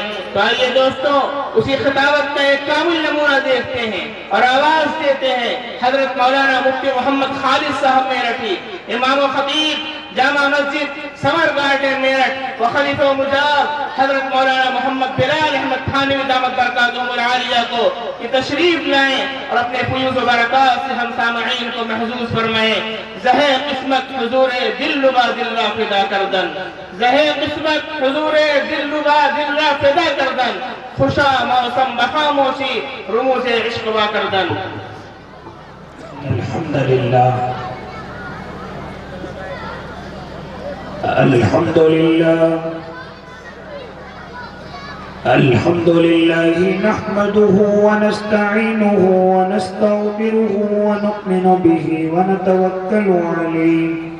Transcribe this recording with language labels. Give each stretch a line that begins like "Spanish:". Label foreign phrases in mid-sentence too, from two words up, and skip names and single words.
Urdu: تو آئیے دوستوں، اسی خطابت کا ایک کامل نمونہ دیکھتے ہیں اور آواز دیتے ہیں حضرت مولانا مفتی محمد خالد صاحب میرٹھی، امام و خطیب جامع مسجد سمر گارڈن میرٹھ و خلیفہ و مجاب حضرت مولانا محمد بلال احمد تھانوی
Arabic: دامت برکاتہم العالیہ
Urdu: کو کہ تشریف لائیں اور اپنے فیوز و برکات سے ہم سامعین کو محظوظ فرمائیں۔
Persian: زہے قسمت حضور دل ربا دل را فدا کردن، زہے قسمت حضور دل ربا دل را فدا کردن، خوشا موسم بخاموشی رموز عشق وا کردن۔
Arabic: الحمدللہ الحمدللہ الحمدللہ نحمده ونستعینه ونستغفره ونؤمن به ونتوکل علیہ